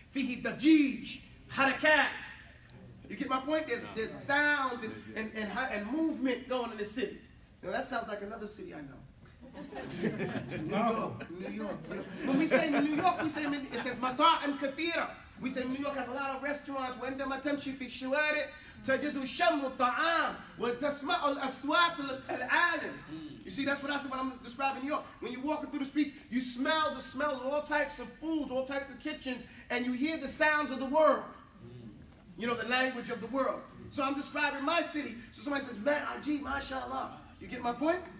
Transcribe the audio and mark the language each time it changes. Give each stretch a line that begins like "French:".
Arabic: فيه ضجيج, حركات.
English: You get my point? There's sounds and movement going in the city. You know, that sounds like another city I know. New York. You know, when we say New York, we say it says
Arabic: مطاعم كثيرة.
English: We say New York has a lot of restaurants.
Arabic: وعندما تمشي في الشوارع تجد شم الطعام وتسمع الأصوات العالم.
English: You see, that's what I said when I'm describing New York. When you're walking through the streets, you smell the smells of all types of foods, all types of kitchens, and you hear the sounds of the world. You know, the language of the world. So I'm describing my city. So somebody says, man, Ajib, mashallah. You get my point?